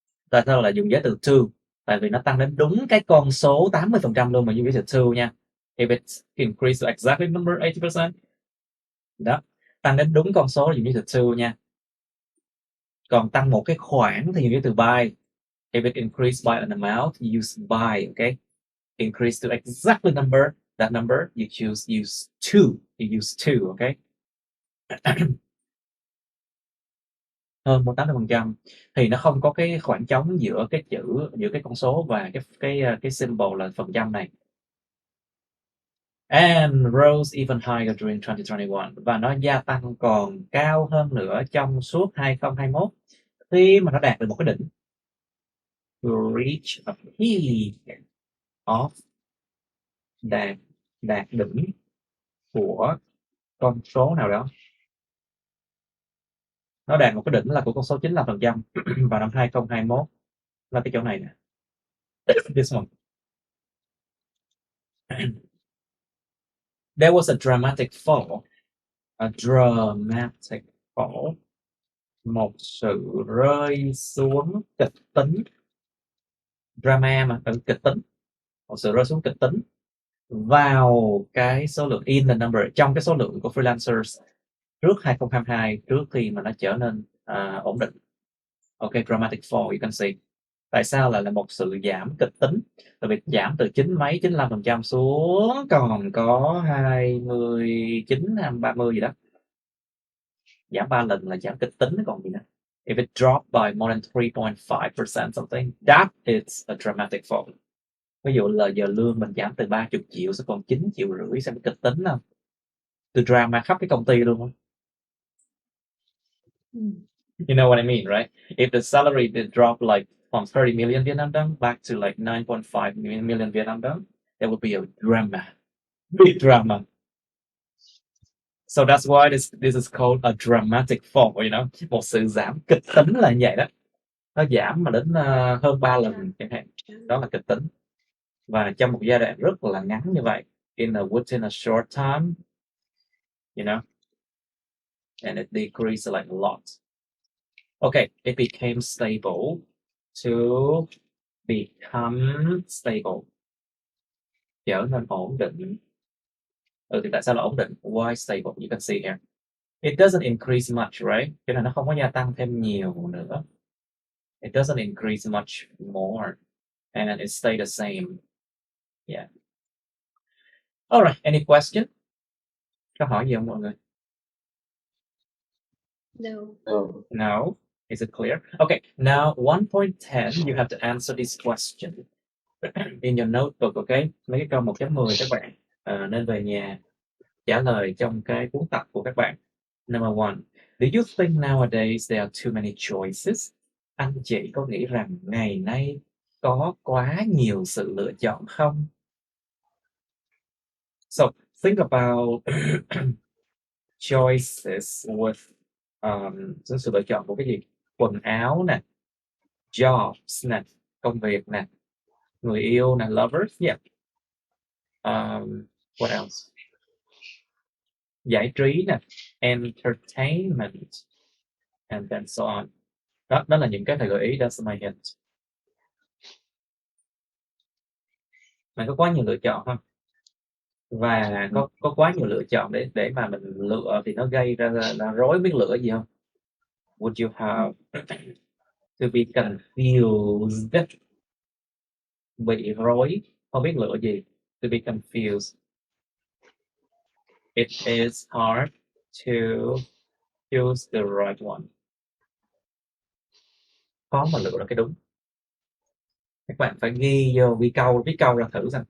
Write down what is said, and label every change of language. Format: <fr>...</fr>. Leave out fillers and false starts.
<vi>Tại sao lại dùng giới từ to? Tại vì nó tăng đến đúng cái con số 80% luôn mà dùng giới từ to nha.</vi> <en>If it increased to exactly number 80%.</en> <vi>Đó. Tăng đến đúng con số là dùng giới từ to nha. Còn tăng một cái khoản thì dùng giới từ by.</vi> <en>If it increased by an amount, you use by, okay? Increase to exactly that number, you use to, okay?</en> <vi>Hơn 80% thì nó không có cái khoảng trống giữa cái con số và cái symbol là phần trăm này.</vi> <en>And rose even higher during 2021,</en> <vi>và nó gia tăng còn cao hơn nữa trong suốt 2021 khi mà nó đạt được một cái đỉnh.</vi> <en>Reach a peak of</en> <vi>đạt đỉnh của con số nào đó. Nó đạt một cái đỉnh là của con số 95% vào năm 2021 là cái chỗ này nè.</vi> <en>This one. There was a dramatic fall. A dramatic fall.</en> <vi>Một sự rơi xuống kịch tính. Drama mà, kịch tính. Một sự rơi xuống kịch tính vào cái số lượng</vi> <en>in the number,</en> <vi>trong cái số lượng của freelancers trước 2022, trước khi mà nó trở nên ổn định.</vi> <en>Ok, dramatic fall, you can see.</en> <vi>Tại sao là một sự giảm kịch tính? Tại vì giảm từ 95% xuống còn có 29, 30 gì đó. Giảm 3 lần là giảm kịch tính còn gì nữa.</vi> <en>If it dropped by more than 3.5% something, that is a dramatic fall.</en> <vi>Ví dụ là giờ lương mình giảm từ 30 triệu sẽ còn 9,5 triệu, xem kịch tính không? Từ drama khắp cái công ty luôn á.</vi> <en>You know what I mean, right? If the salary did drop like from 30 million Vietnam dong back to like 9.5 million Vietnam dong, there would be a drama, big drama. So that's why this is called a dramatic fall, you know,</en> <vi>một sự giảm kịch tính là như vậy đó. Nó giảm mà đến hơn 3 lần chẳng hạn, đó là kịch tính. Và trong một giai đoạn rất là ngắn như vậy,</vi> <en>within a short time, you know, and it decreased like a lot. Okay, it became stable to become stable.</en> <vi>Trở nên ổn định. Thì tại sao là ổn định?</vi> <en>Why stable? You can see here. It doesn't increase much, right?</en> <vi>Cho nên nó không có gia tăng thêm nhiều nữa.</vi> <en>It doesn't increase much more. And it stay the same. Yeah. Alright, any question?</en> <vi>Có hỏi gì không mọi người?</vi> <en>No. No. Is it clear? Okay, now 1.10, you have to answer this question in your notebook, okay?</en> <vi>Mấy cái câu 1.10 các bạn nên về nhà trả lời trong cái cuốn tập của các bạn.</vi> <en>Number one, do you think nowadays there are too many choices?</en> <vi>Anh chị có nghĩ rằng ngày nay có quá nhiều sự lựa chọn không?</vi> <en>So, think about choices with</en> <vi>sự lựa chọn của cái gì? Quần áo nè, jobs nè, công việc nè, người yêu nè, lovers, yeah.</vi> <en>What else?</en> <vi>Giải trí nè,</vi> <en>entertainment, and then so on.</en> <vi>Đó là những cái thầy gợi ý,</vi> <en>that's my hint.</en> <vi>Mình có quá nhiều lựa chọn không? Và có quá nhiều lựa chọn để mà mình lựa thì nó gây ra là rối biết lựa gì không?</vi> <en>Would you have to be confused?</en> <vi>Bị rối, không biết lựa gì.</vi> <en>To be confused. It is hard to choose the right one.</en> <vi>Khó mà lựa ra cái đúng. Các bạn phải ghi vô, viết câu ra thử xem.</vi>